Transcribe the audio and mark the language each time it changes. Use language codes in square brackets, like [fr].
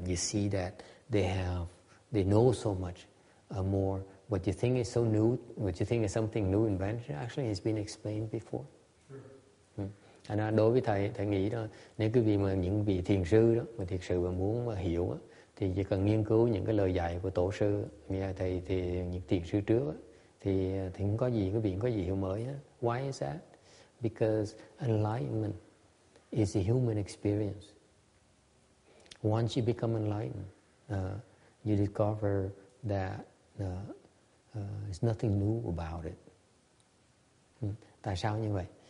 [en] You see that they know so much more. What you think is so new, what you think is something new invention, actually has been explained before. [vi] Đối với thầy nghĩ đó, nếu quý vị mà những vị thiền sư đó mà thiệt sự mà muốn mà hiểu đó, thì chỉ cần nghiên cứu những cái lời dạy của tổ sư, nghe thầy thì những thiền sư trước đó, thì không có gì, quý vị không có gì hiểu mới hết. [en] Why is that? Because enlightenment is a human experience. Once you become enlightened, you discover that there's nothing new about it. [vi] Tại sao như vậy?